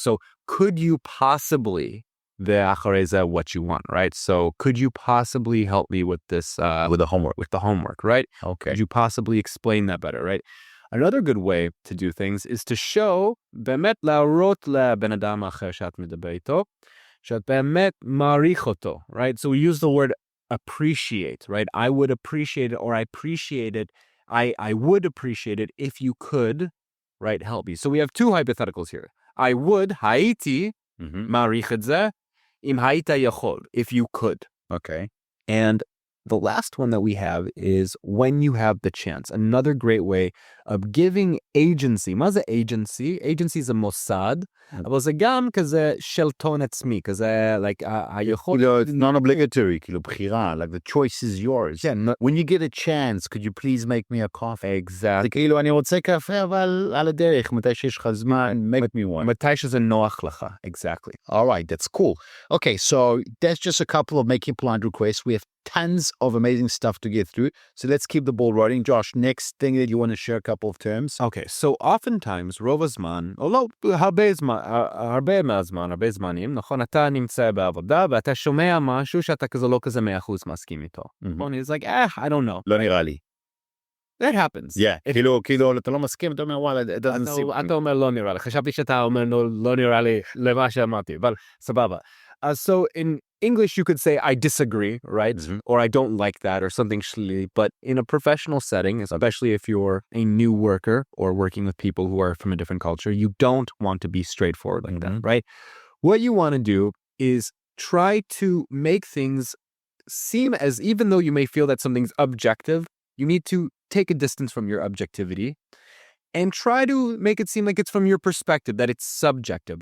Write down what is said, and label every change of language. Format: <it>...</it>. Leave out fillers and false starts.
<en>So could you possibly,</en> <he>ואחרי זה</he> <en>what you want, right? So could you possibly help me with this? With the homework, right? Okay. Could you possibly explain that better, right? Another good way to do things is to show,</en> <he>באמת להראות לבן אדם האחר שאת מדבר איתו, שאת באמת מעריך אותו,</he> <en>right? So we use the word appreciate, right? I would appreciate it, or I appreciate it. I would appreciate it if you could, right, help me. So we have two hypotheticals here. I would,</en> <he>הייתי, מעריך את זה, אם היית יכול,</he> <en>if you could. Okay. And The last one that we have is when you have the chance. Another great way of giving agency.</en> <he>מה זה agency? Agency זה מוסד, אבל זה גם כזה שלטון עצמי, כזה, like, היכולת...</he> <en>It's non-obligatory,</en> <he>כאילו בחירה,</he> <en>like the choice is yours. Yeah, When you get a chance, could you please make me a coffee? exactly.</en> <he>זה כאילו, אני רוצה קפה, אבל על הדרך, מתי שיש לך זמן,</he> <en>make me one.</en> <he>מתי שזה נוח לך, exactly.</he> <en>All right, that's cool. Okay, so that's just a couple of making polite requests. We have tons of amazing stuff to get through. So let's keep the ball rolling. Josh, next thing that you want to share a couple of terms. Okay, so oftentimes,</en> <he>רוב הזמן, או לא, הרבה זמנים, נכון, אתה נמצא בעבודה, ואתה שומע משהו שאתה כזה לא כזה 100% מסכים איתו.</he> <en>נכון, it's like, I don't know.</en> <he>לא נראה לי.</he> <en>That happens.</en> <he>Yeah, כאילו, אתה לא מסכים, אתה אומר, וואלה,</he> <en>it doesn't seem...</en> <he>אתה אומר לא נראה לי. חשבתי שאתה אומר לא נראה לי למה שאמרתי, אבל סבבה.</he> <en>So in English, you could say, I disagree, right? Or I don't like that, or something shly. But in a professional setting, especially if you're a new worker or working with people who are from a different culture, you don't want to be straightforward like that, right? What you want to do is try to make things seem as, even though you may feel that something's objective, you need to take a distance from your objectivity and try to make it seem like it's from your perspective, that it's subjective.</en>